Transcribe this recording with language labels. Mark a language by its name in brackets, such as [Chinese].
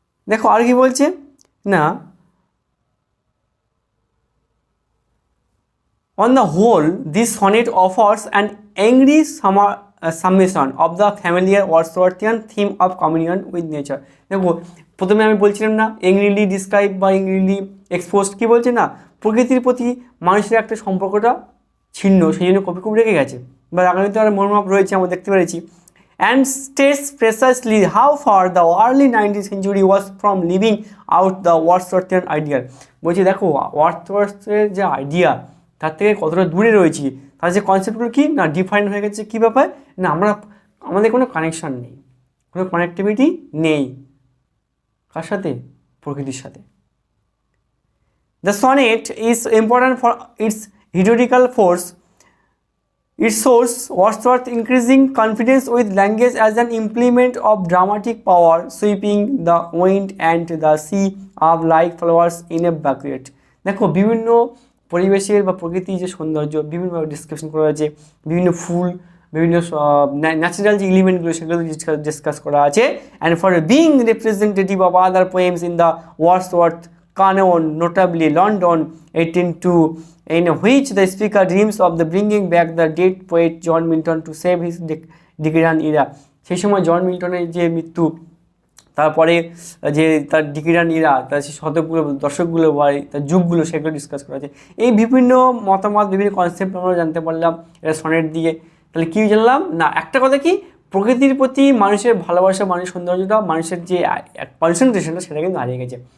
[Bangla] দেখো আর কি বলছে না, [English] on the whole this sonnet offers an angry summation of the familiar Wordsworthian theme of communion with nature। [Bangla] দেখো প্রথমে আমি বলছিলাম না এংরিলি ডিসক্রাইব বা এংরিলি এক্সপোজড, কী বলছে না, প্রকৃতির প্রতি মানুষের একটা সম্পর্কটা ছিন্ন, সেই জন্য কবি খুব রেগে গেছে বা রাগান্বিত আর মনোভাব রয়েছে আমরা দেখতে পেরেছি। [English] and states precisely how far the early 19th century was from living out the Wordsworthian ideal। [Bangla] বলছি দেখো ওয়ার্ডসওয়ার্থের যে আইডিয়া তার থেকে কতটা দূরে রয়েছি, তার যে কনসেপ্টগুলো কি না ডিফাইন হয়ে গেছে, কী ব্যাপার না, আমাদের কোনো কানেকশান নেই, কোনো কানেক্টিভিটি নেই, কার সাথে, প্রকৃতির সাথে। [English] The sonnet is important for its historical force. It shows Wordsworth's increasing confidence with language as an implement of dramatic power, sweeping the wind and the sea up like flowers in a bucket। [Bangla] দেখো বিভিন্ন পরিবেশের বা প্রকৃতির যে সৌন্দর্য বিভিন্নভাবে description করা হয়েছে, বিভিন্ন ফুল, বিভিন্ন ন্যাচারাল যে এলিমেন্টগুলো সেগুলো ডিসকাস করা আছে। [English] And for being representative of other poems in the Wordsworth canon, notably London 1802, in which the speaker dreams of the bringing back the dead poet John Milton to save his Dickenian era। [Bangla] সেই সময় জন মিল্টনের যে মৃত্যু, তারপরে যে তার ডিকেনিয়ান ইরা, তার সেই শতকগুলো দশকগুলো বা তার যুগগুলো সেগুলো ডিসকাস করা আছে। এই বিভিন্ন মতামত, বিভিন্ন কনসেপ্ট আমরা জানতে পারলাম এটা সনেট দিয়ে। তাহলে কী জানলাম না, একটা কথা কি, প্রকৃতির প্রতি মানুষের ভালোবাসা, মানুষের সৌন্দর্যটা, মানুষের যে কনসেন্ট্রেশনটা সেটা কিন্তু হারিয়ে গেছে।